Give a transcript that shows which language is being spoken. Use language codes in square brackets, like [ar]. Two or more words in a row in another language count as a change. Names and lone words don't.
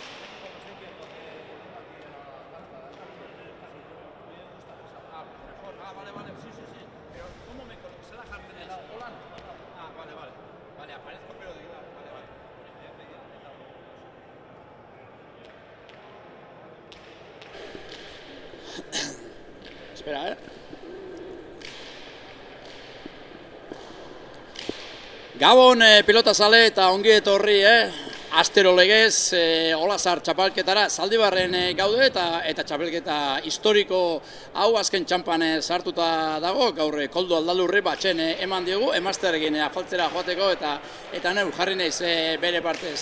[es] Como sé que lo que tengo aquí a la cámara, mejor. Ah, vale, vale, sí, sí, sí. Pero, ¿cómo me coloco? ¿Se la jarten en la Hola? Ah, vale, vale. Vale, aparezco, pero de lado. Vale, vale. Espera, [eu] Gabon pilota zale eta ongi etorri, astero legez, Olazar txapelketara Zaldibarren gaude eta txapelketa historiko hau azken txampan sartuta dago, gaur Koldo Aldalurri batxen eman diogu, emazterekin afaltzera joateko eta neu jarri naiz bere partez.